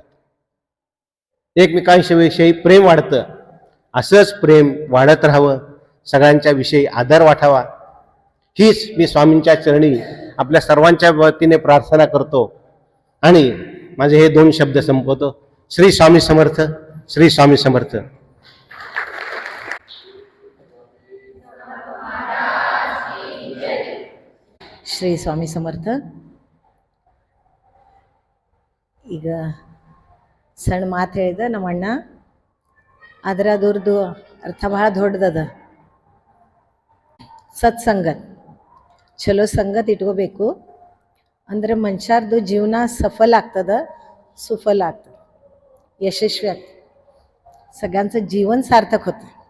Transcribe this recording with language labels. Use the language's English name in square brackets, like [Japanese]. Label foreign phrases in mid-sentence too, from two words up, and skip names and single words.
[Marathi] एकमेकांच्या विषयी प्रेम वाढतं. असंच प्रेम वाढत राहावं, सगळ्यांच्या विषयी आदर वाटावा, हीच मी स्वामींच्या चरणी आपल्या सर्वांच्या वतीने प्रार्थना करतो. आणि माझे हे 2 शब्द संपवतो. श्री स्वामी समर्थ, श्री स्वामी समर्थ. [Kannada] ಶ್ರೀ ಸ್ವಾಮಿ ಸಮರ್ಥ. ಈಗ ಸಣ್ಣ ಮಾತು ಹೇಳಿದ ನಮ್ಮ ಅಣ್ಣ, ಆದ್ರೆ ಅದ್ರದ್ದು ಅರ್ಥ ಭಾಳ ದೊಡ್ಡದದ. ಸತ್ಸಂಗತ್, ಚಲೋ ಸಂಗತ್ ಇಟ್ಕೋಬೇಕು, ಅಂದ್ರೆ ಮನುಷ್ಯರ್ದು ಜೀವನ ಸಫಲ ಆಗ್ತದ, सुफल ಆಗ್ತದೆ, यशस्वी ಆಗ್ತದೆ, [Marathi] सगळ्यांचं जीवन सार्थक होतं.